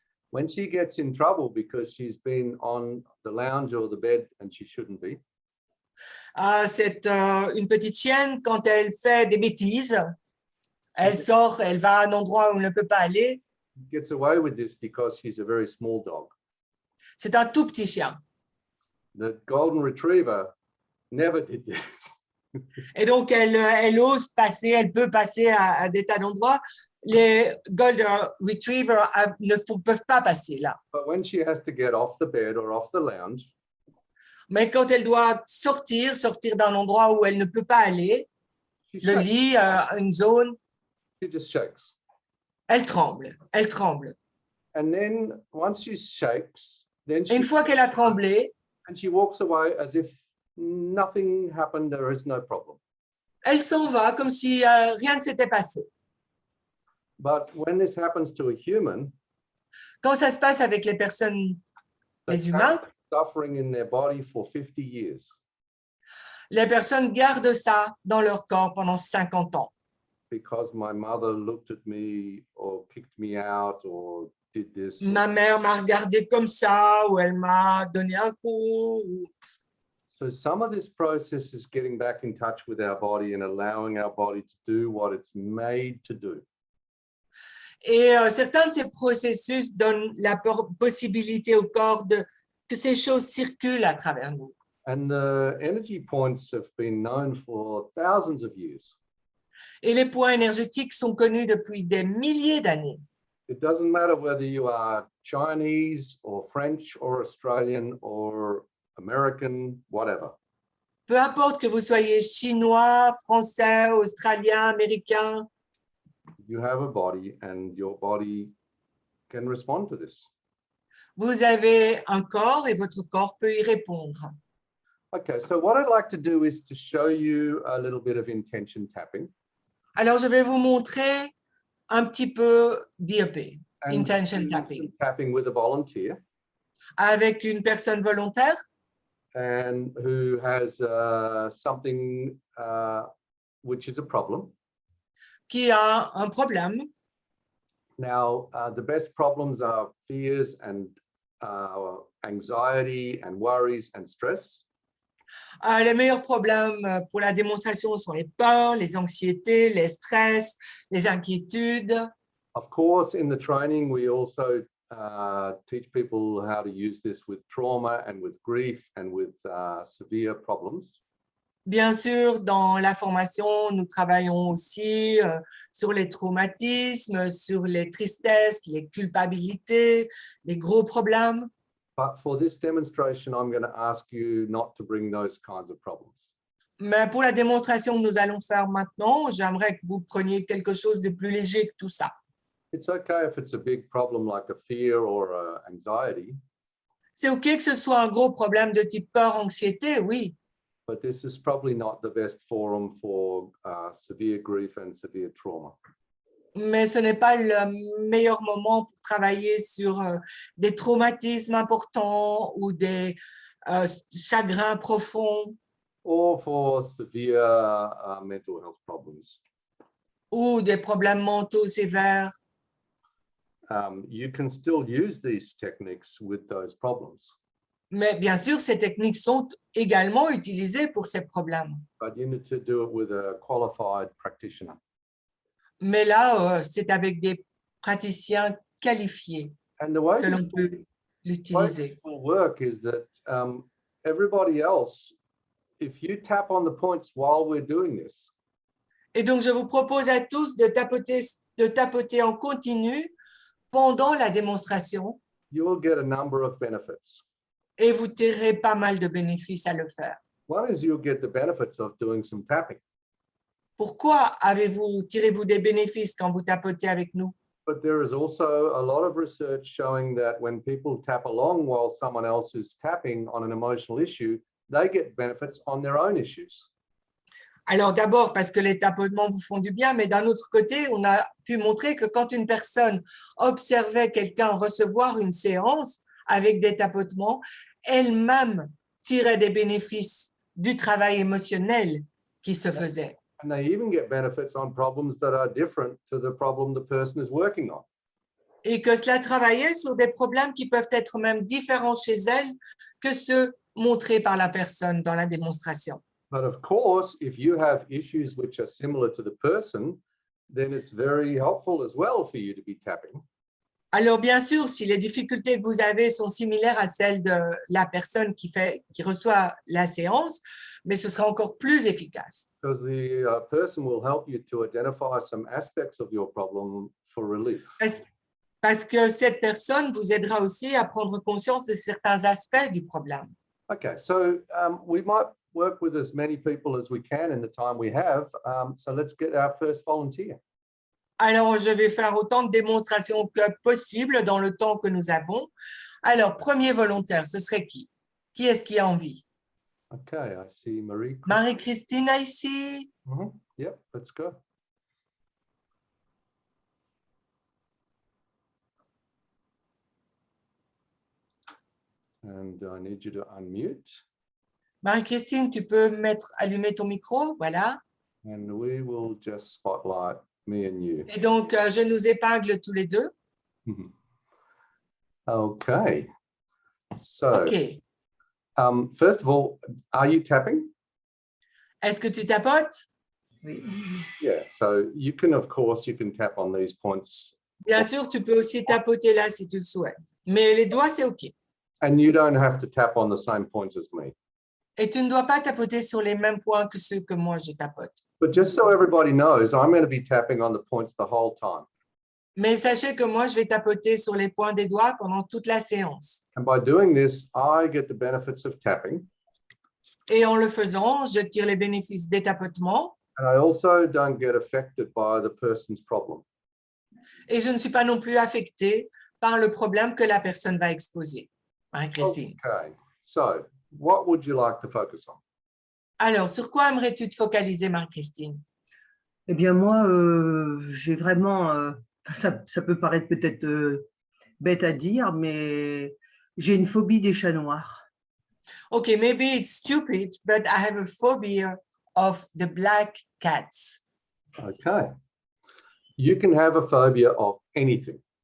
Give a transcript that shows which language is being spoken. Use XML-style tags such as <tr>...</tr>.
<en>when she gets in trouble because she's been on the lounge or the bed and she shouldn't be,</en> <fr>c'est une petite chienne, quand elle fait des bêtises, elle sort, elle va à un endroit où elle ne peut pas aller.</fr> <en>gets away with this because she's a very small dog.</en> <fr>C'est un tout petit chien.</fr> <en>The golden retriever never did this.</en> <fr>Et donc, elle ose passer, elle peut passer à des tas d'endroits. Les Golden Retrievers peuvent pas passer là.</fr> <en>But when she has to get off the bed or off the lounge,</en> <fr>Mais quand elle doit sortir d'un endroit où elle ne peut pas aller,</fr> <en>she</en> <fr>le</fr> <en>shakes.</en> <fr>lit, une zone,</fr> <en>She just shakes.</en> <fr>elle tremble, elle tremble.</fr> <en>And then once she shakes, then</en> <fr>Et une fois qu'elle a tremblé,</fr> <en>and she walks away as if nothing happened, there is no problem.</en> <fr>elle s'en va comme si rien ne s'était passé.</fr> <en>But when this happens to a human,</en> <fr>Quand ça se passe avec les personnes, les</fr> <en>they</en> <fr>humains,</fr> <en>carry suffering in their body for 50 years</en> <fr>les personnes gardent ça dans leur corps pendant 50 ans.</fr> <en>because my mother looked at me or kicked me out or did this.</en> <fr>Ma mère m'a regardé comme ça, ou elle m'a donné un coup.</fr> <en>So some of this process is getting back in touch with our body and allowing our body to do what it's made to do.</en> <fr>Et certains de ces processus donnent la possibilité au corps que ces choses circulent à travers nous.</fr> <en>And the energy points have been known for thousands of years.</en> <fr>Et les points énergétiques sont connus depuis des milliers d'années.</fr> <en>It doesn't matter whether you are Chinese or French or Australian or American, whatever.</en> <fr>Peu importe que vous soyez chinois, français, australien, américain,</fr> <en>You have a body and your body can respond to this.</en> <fr>vous avez un corps et votre corps peut y répondre.</fr> <en>Okay, so what I'd like to do is to show you a little bit of intention tapping.</en> <fr>Alors, je vais vous montrer un petit peu d'IEP,</fr> <en>and intention do tapping, some tapping with a volunteer</en> <fr>avec une personne volontaire</fr> <en>and who has something which is a problem.</en> <fr>qui a un problème.</fr> <en>Now, the best problems are fears and anxiety and worries and stress.</en> <fr>Les meilleurs problèmes pour la démonstration sont les peurs, les anxiétés, les stress, les inquiétudes.</fr> <en>Of course, in the training, we also teach people how to use this with trauma and with grief and with severe problems.</en> <fr>Bien sûr, dans la formation, nous travaillons aussi sur les traumatismes, sur les tristesses, les culpabilités, les gros problèmes.</fr> <en>But for this demonstration, I'm going to ask you not to bring those kinds of problems.</en> <fr>Mais pour la démonstration que nous allons faire maintenant, j'aimerais que vous preniez quelque chose de plus léger que tout ça.</fr> <en>It's okay if it's a big problem like a fear or anxiety,</en> <fr>C'est OK que ce soit un gros problème de type peur, anxiété, oui.</fr> <en>but this is probably not the best forum for severe grief and severe trauma.</en> <fr>Mais ce n'est pas le meilleur moment pour travailler sur des traumatismes importants ou des chagrins profonds</fr> <en>Or for severe mental health problems.</en> <fr>ou des problèmes mentaux sévères.</fr> <en>You can still use these techniques with those problems,</en> <fr>Mais bien sûr, ces techniques sont également utilisées pour ces problèmes.</fr> <en>but you need to do it with a qualified practitioner.</en> <fr>Mais là, c'est avec des praticiens qualifiés</fr> <en>And the way</en> <fr>que</fr> <en>this</en> <fr>l'on peut l'utiliser.</fr> <en>will work is that everybody else, if you tap on the points while we're doing this,</en> <fr>Et donc, je vous propose à tous de tapoter en continu pendant la démonstration</fr> <en>you will get a number of benefits.</en> <fr>et vous tirerez pas mal de bénéfices à le faire.</fr> <en>One is you'll get the benefits of doing some tapping,</en> <fr>Pourquoi tirez-vous des bénéfices quand vous tapotez avec nous?</fr> <en>but there is also a lot of research showing that when people tap along while someone else is tapping on an emotional issue, they get benefits on their own issues.</en> <fr>Alors d'abord parce que les tapotements vous font du bien, mais d'un autre côté, on a pu montrer que quand une personne observait quelqu'un recevoir une séance avec des tapotements, elle-même tirait des bénéfices du travail émotionnel qui se faisait.</fr> <en>And they even get benefits on problems that are different to the problem the person is working on.</en> <fr>Et que cela travaillait sur des problèmes qui peuvent être même différents chez elle que ceux montrés par la personne dans la démonstration.</fr> <en>But of course, if you have issues which are similar to the person, then it's very helpful as well for you to be tapping.</en> <fr>Alors, bien sûr, si les difficultés que vous avez sont similaires à celles de la personne qui reçoit la séance, mais ce sera encore plus efficace.</fr> <en>Because the person will help you to identify some aspects of your problem for relief.</en> <fr>Parce que cette personne vous aidera aussi à prendre conscience de certains aspects du problème.</fr> <en>Okay, so we might work with as many people as we can in the time we have. So let's get our first volunteer.</en> <fr>Alors, je vais faire autant de démonstrations que possible dans le temps que nous avons. Alors, premier volontaire, ce serait qui? Qui est-ce qui a envie?</fr> <en>Okay, I see Marie.</en> <fr>Marie-Christine ici.</fr> <en>Yep, let's go. And I need you to unmute.</en> <fr>Marie-Christine, tu peux allumer ton micro, voilà.</fr> <en>And we will just spotlight me and you.</en> <fr>Et donc, je nous épingle tous les deux.</fr> <en>Okay. So,</en> <fr>OK.</fr> <en>first of all, are you tapping?</en> <fr>Est-ce que tu tapotes? Oui.</fr> <en>Yeah, so you can, of course, you can tap on these points.</en> <fr>Bien sûr, tu peux aussi tapoter là si tu le souhaites. Mais les doigts, c'est OK.</fr> <en>And you don't have to tap on the same points as me.</en> <fr>Et tu ne dois pas tapoter sur les mêmes points que ceux que moi, je tapote.</fr> <en>But just so everybody knows, I'm going to be tapping on the points the whole time.</en> <fr>Mais sachez que moi, je vais tapoter sur les points des doigts pendant toute la séance.</fr> <en>And by doing this, I get the benefits of tapping.</en> <fr>Et en le faisant, je tire les bénéfices des tapotements.</fr> <en>And I also don't get affected by the person's problem.</en> <fr>Et je ne suis pas non plus affectée par le problème que la personne va exposer. Marie-Christine.</fr> <en>Okay, so what would you like to focus on?</en> <fr>Alors, sur quoi aimerais-tu te focaliser, Marie-Christine? Eh bien, moi, j'ai vraiment, ça peut paraître peut-être bête à dire, mais j'ai une phobie des chats noirs.</fr> <en>Okay, maybe it's stupid, but I have a phobia of the black cats. Okay. You can have a phobia of anything.</en>